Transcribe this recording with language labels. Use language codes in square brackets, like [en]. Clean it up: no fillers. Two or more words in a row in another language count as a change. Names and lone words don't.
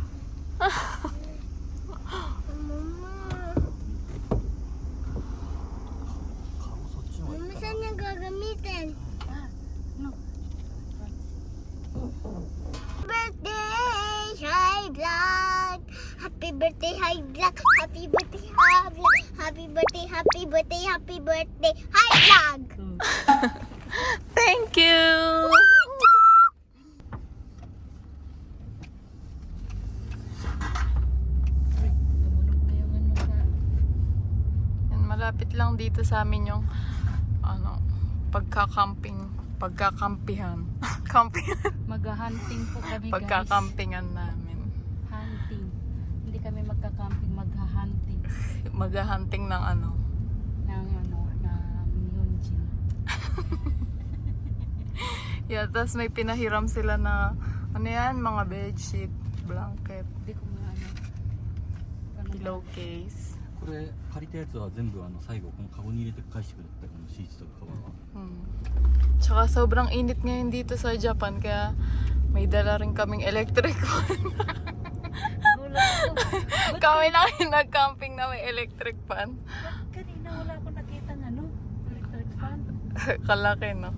[tl] Mama, saan niya gagamitin? [en] Birthday, High Vlog! Happy birthday, High Vlog! Happy birthday, High Vlog! Happy birthday, happy birthday, happy birthday, High Vlog! Thank you! [tl] Tumunog na yung ano ka. Yan, malapit lang dito sa amin yung pagkakampihan. Kampihan. Mag-hunting po kami, guys. Pagkakampingan namin. Hunting. Hindi kami magka-camping, mag-hunting. Maghahunting ng ano. Ng Myeonjin. Yeah, tapos may pinahiram sila na ano yan, mga bedsheet, blanket, Hindi ko nga pillowcase. [ja] これ借りたやつは全部最後このカゴに入れて返してくれてこのシーツとかカバーは [tl] Tsaka sobrang init ngayon dito sa Japan, kaya may dala rin kaming [en] electric fan. [tl] Gulat ko. Kami lang yung nag-camping na may [en] electric fan. [tl] Ba't kanina wala akong nakita ng [en] electric fan? [tl] Kalaki, no?